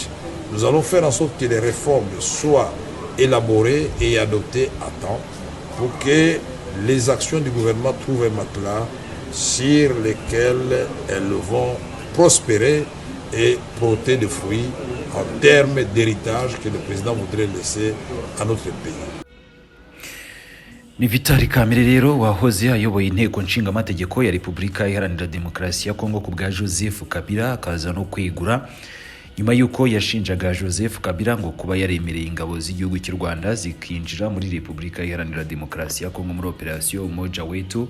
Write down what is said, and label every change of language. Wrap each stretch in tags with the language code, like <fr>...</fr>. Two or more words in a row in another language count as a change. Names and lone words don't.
<fr>Nous allons faire en sorte que les réformes soient élaborées et adoptées à temps pour que les actions du gouvernement trouvent un matelas sur lesquels elles vont prospérer et porter des fruits en termes d'héritage que le président voudrait laisser à notre pays.</fr> <rw>Ni Vital Kamerhe rero wahoze ayoboye inteko nshingamategeko ya Repubulika Iharanira Demokarasi ya Kongo ku bwa Joseph Kabila akaza no kwegura nyuma yuko yashinjaga Joseph Kabila ngo kuba yaremereye ingabo z'igihugu cy'u Rwanda zikinjira muri Repubulika Iharanira Demokarasi ya Kongo muri operation Umoja Wetu.</rw>